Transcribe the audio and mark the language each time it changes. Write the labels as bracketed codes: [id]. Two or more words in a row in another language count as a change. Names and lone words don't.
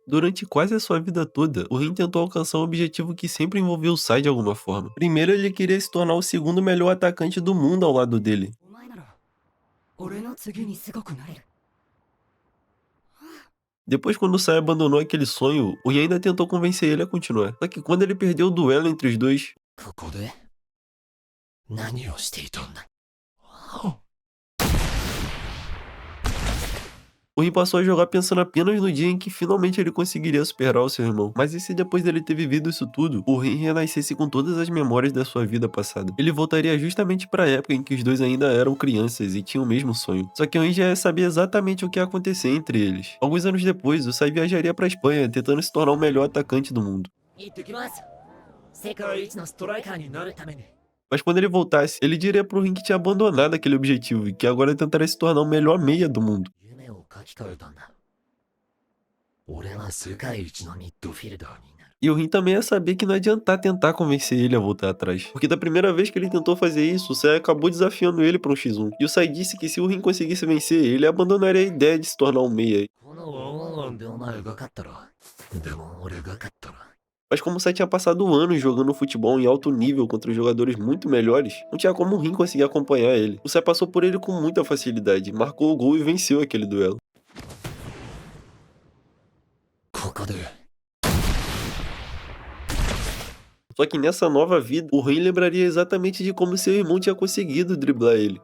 [pt] Durante quase a sua vida toda, o Rin tentou alcançar um objetivo que sempre envolveu o Sai de alguma forma. Primeiro, ele queria se tornar o segundo melhor atacante do mundo ao lado dele. [ja] お前なら俺の次にすごくなれる。 [pt] Depois, quando o Sai abandonou aquele sonho, o Rin ainda tentou convencer ele a continuar. Só que quando ele perdeu o duelo entre os dois, [ja] ここで何をしていたんだ。 [pt] o Rin passou a jogar pensando apenas no dia em que finalmente ele conseguiria superar o seu irmão. Mas e se depois dele ter vivido isso tudo, o Rin renascesse com todas as memórias da sua vida passada? Ele voltaria justamente para a época em que os dois ainda eram crianças e tinham o mesmo sonho. Só que o Rin já sabia exatamente o que ia acontecer entre eles. Alguns anos depois, o Sai viajaria para a Espanha, tentando se tornar o melhor atacante do mundo. [ja] 行ってきます。世界一のストライカーになるために。 [pt] Mas quando ele voltasse, ele diria pro Rin que tinha abandonado aquele objetivo e que agora tentaria se tornar o melhor meia do mundo. [ja] 夢を書き換えたんだ。俺は世界一のミッドフィルダーになる。 [pt] E o Rin também ia saber que não adiantar tentar convencer ele a voltar atrás. Porque da primeira vez que ele tentou fazer isso, o Sai acabou desafiando ele para um X1. E o Sai disse que se o Rin conseguisse vencer, ele abandonaria a ideia de se tornar um meia. [ja] このワンワンワンでお前が勝ったら、でも俺が勝ったら。 [pt] Mas como o Sai tinha passado anos jogando futebol em alto nível contra jogadores muito melhores, não tinha como o Rin conseguir acompanhar ele. O Sai passou por ele com muita facilidade, marcou o gol e venceu aquele duelo. [ja] ここで [pt] Só que nessa nova vida, o Rin lembraria exatamente de como seu irmão tinha conseguido driblar ele.